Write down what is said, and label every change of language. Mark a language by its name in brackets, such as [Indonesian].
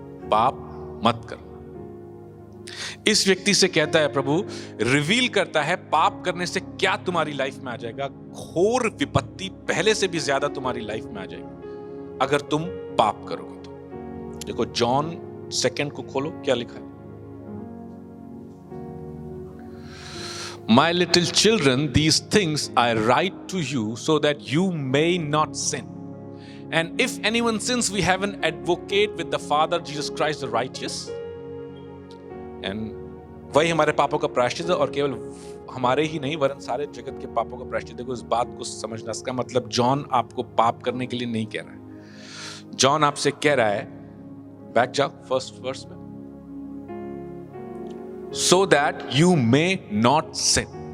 [Hindi] पाप मत करना। इस व्यक्ति से कहता है प्रभु, रिवील करता है पाप करने से क्या तुम्हारी लाइफ में आ जाएगा। घोर विपत्ति पहले से भी ज्यादा तुम्हारी लाइफ में आ जाएगी अगर तुम पाप करोगे तो। देखो जॉन 2 को खोलो, क्या लिखा है? [English] My little children, these things I write to you so that you may not sin. And if anyone sins, we have an advocate with the Father, Jesus Christ the righteous. [Hindi] And वही हमारे पापों का प्रायश्चित है, और केवल हमारे ही नहीं वरन सारे जगत के पापों का प्रायश्चित। देखो इस बात को समझना, इसका मतलब जॉन आपको पाप करने के लिए नहीं कह रहा है। जॉन आपसे कह रहा है, बैक जाओ फर्स्ट वर्स में, [English] so that you may not sin.